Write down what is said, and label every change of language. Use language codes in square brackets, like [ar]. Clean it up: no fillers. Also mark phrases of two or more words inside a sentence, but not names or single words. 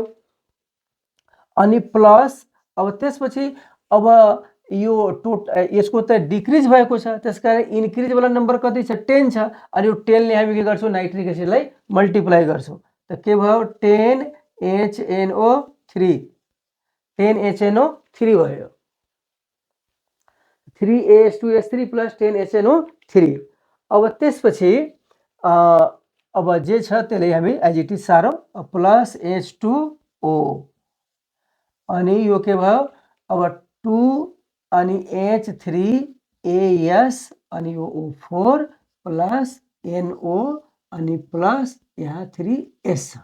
[ne] अनि प्लस अब त्यसपछि अब यो यसको त डिक्रिज भएको छ, त्यसकारण इन्क्रिज वाला नंबर कति छ, 10 छ। अनि यो 10 ले हामी के गर्छौं, नाइट्रिक एसिडलाई मल्टिप्लाई गर्छौं। त के भयो, 10HNO3 10HNO3 भयो, 3as2s3 प्लस 10HNO3। अब त्यसपछि अब जे छ त्यसलाई हामी [en] as it is [ne] सारौं, प्लस H2O अनि यो के भयो, अब 2 अनि H3AS अनि यो O4 प्लस NO अनि प्लस यहाँ 3S।